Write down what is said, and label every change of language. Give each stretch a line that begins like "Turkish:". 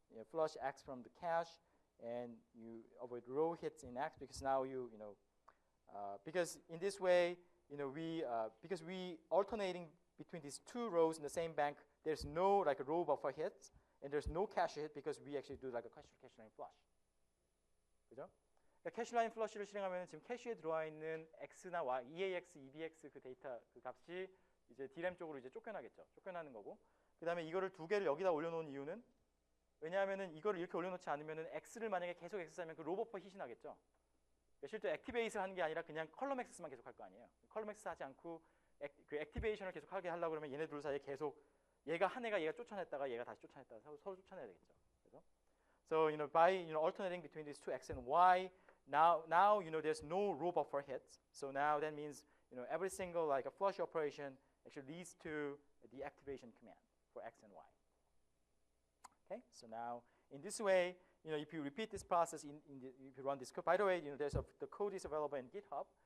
English: Flush X from the cache, and you avoid row hits in X because now because in this way, because we alternating between these 2 rows in the same bank, there's no like a row buffer hits. And there's no cache hit because we actually do like a cache line flush.
Korean: 그죠? 그러니까 캐시 라인 플러시를 실행하면 지금 캐시에 들어와 있는 X나 Y, EAX, EBX 그 데이터 그 값이 이제 DRAM 쪽으로 이제 쫓겨나겠죠. 쫓겨나는 거고. 그다음에 이거를 2개를 여기다 올려놓은 이유는 왜냐하면은 이거를 이렇게 올려놓지 않으면은 X를 만약에 계속 액세스하면 그 로 버퍼 hit이 나겠죠. 그러니까 실제 액티베이트를 하는 게 아니라 그냥 컬럼 액세스만 계속 할 거 아니에요. 컬럼 액세스 하지 않고 그 액티베이션을 계속 하게 하려고 그러면 얘네 둘 사이에 계속 얘가 쫓아냈다가 얘가 다시 쫓아냈다가 서로 쫓아내야 되겠죠. 그래서
English: so by alternating between these 2 X and Y, now there's no row buffer hits. So now that means every single like a flush operation actually leads to a deactivation command for X and Y. Okay, so now in this way, if you repeat this process if you run this code, by the way, the code is available in GitHub.